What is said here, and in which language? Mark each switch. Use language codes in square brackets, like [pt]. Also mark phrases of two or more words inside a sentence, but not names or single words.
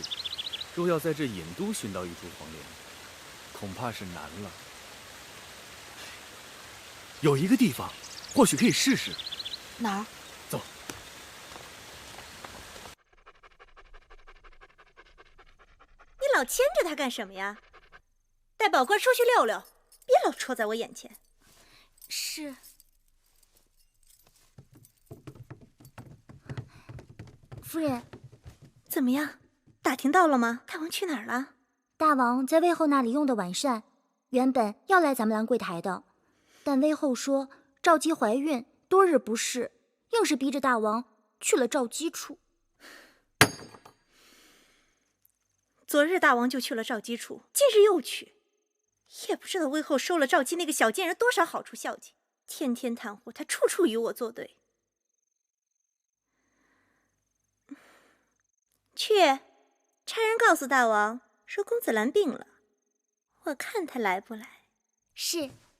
[zh] 若要在這隱都尋到一株黃連，恐怕是難了。有一個地方， 或許可以試試。哪兒？走。你老牽着他幹什麼呀？帶宝官出去溜溜，別老戳在我眼前。是。夫人，怎么样？打听到了吗？大王去哪儿了？大王在魏后那里用的晚膳，原本要来咱们兰桂台的，但魏后说赵姬懷孕，多日不適，硬是逼着大王去了趙姬處。昨日大王就去了赵姬處，今日又去，也不知道魏后收了赵姬那個小賤人多少好處孝敬，天天袒護他，處處與我作對。去，差人告訴大王說公子蘭病了，我看他來不來。是。